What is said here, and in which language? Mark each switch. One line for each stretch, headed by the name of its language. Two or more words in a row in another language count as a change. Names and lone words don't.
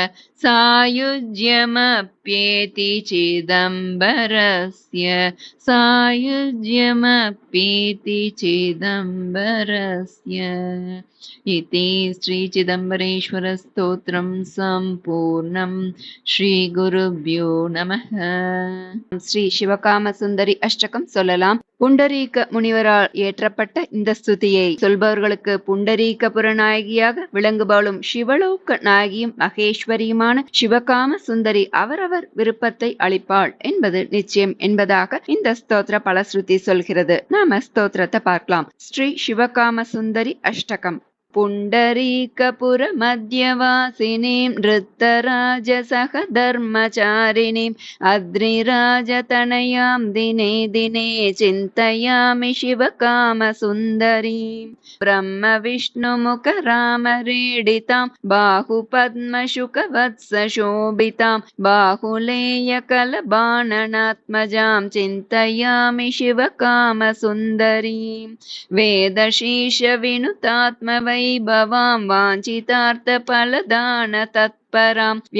Sanskrit: सायुज्यमप्येति चिदम्बरस्य सायुज्यमप्येति चिदम्बरस्य इति श्रीचिदम्बरेश्वरस्तोत्रं सम्पूर्णं श्रीगुरुभ्यो नमः
Tamil: ஸ்ரீ சிவகாமசுந்தரி அஷ்டகம் சொல்லலாம். புண்டரீக முனிவரால் ஏற்றப்பட்ட இந்த ஸ்துதியை சொல்பவர்களுக்கு புண்டரீக புறநாயகியாக விளங்குபவளும் சிவலோக நாயகியும் மகேஸ்வரியுமான சிவகாம சுந்தரி அவரவர் விருப்பத்தை அளிப்பாள் என்பது நிச்சயம் என்பதாக இந்த ஸ்தோத்திர பலஸ்ருதி சொல்கிறது. நாம ஸ்தோத்திரத்தை பார்க்கலாம். ஸ்ரீ சிவகாம சுந்தரி அஷ்டகம்.
Sanskrit: पुण्डरीकपुरमध्यवासिनीं नृत्तराजसह धर्मचारिणीम् अद्रिराजतनयां दिने दिने चिन्तयामि शिवकामसुन्दरीम् ब्रह्मविष्णुमुखरामरेडितां बाहुपद्मशुकवत्सशोभितां बाहुलेयकलबाणनात्मजां चिन्तयामि शिवकामसुन्दरीम् वेदशीर्षविनुतात्मवैभवां वाञ्छितार्थफलदान तत्परां